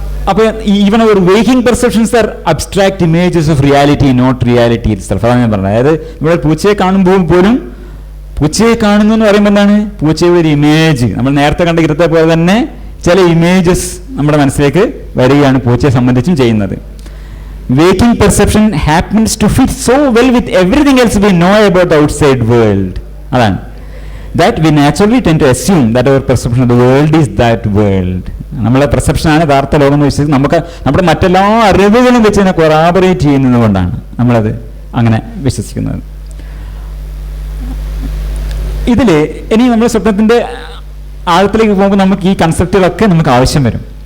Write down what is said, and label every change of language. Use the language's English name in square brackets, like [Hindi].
[English] അപ്പോൾ ഈവൻ ഒരു waking perceptions are abstract images of reality, not reality itself. [Malayalam] അതാണ് ഞാൻ പറഞ്ഞത്. അതായത് നമ്മൾ പൂച്ചയെ കാണുമ്പോൾ പോലും പൂച്ചയെ കാണുന്നു എന്ന് പറയുമ്പോൾ എന്താണ്? പൂച്ചയുടെ ഒരു ഇമേജ്, നമ്മൾ നേരത്തെ കണ്ട ഇരത്തെ പോലെ തന്നെ ചില ഇമേജസ് നമ്മുടെ മനസ്സിലേക്ക് വരികയാണ് പൂച്ചയെ സംബന്ധിച്ചും ചെയ്യുന്നത്. [English] Waking perception happens to fit so well with everything else we know about the outside world. [Malayalam] അതാണ്. [English] That we naturally tend to assume that our perception of the world is that world. [Malayalam] നമ്മളെ പെർസെപ്ഷനാണ് യഥാർത്ഥ ലോകം എന്ന് വിശ്വസിച്ച് നമുക്ക് നമ്മുടെ മറ്റെല്ലാ അറിവുകളും വെച്ച് തന്നെ കൊറാബറേറ്റ് ചെയ്യുന്നത് കൊണ്ടാണ് നമ്മളത് അങ്ങനെ വിശ്വസിക്കുന്നത്. ഇതിൽ ഇനി നമ്മൾ സ്വപ്നത്തിൻ്റെ ആഴത്തിലേക്ക് പോകുമ്പോൾ നമുക്ക് ഈ കൺസെപ്റ്റുകളൊക്കെ നമുക്ക് ആവശ്യം വരും.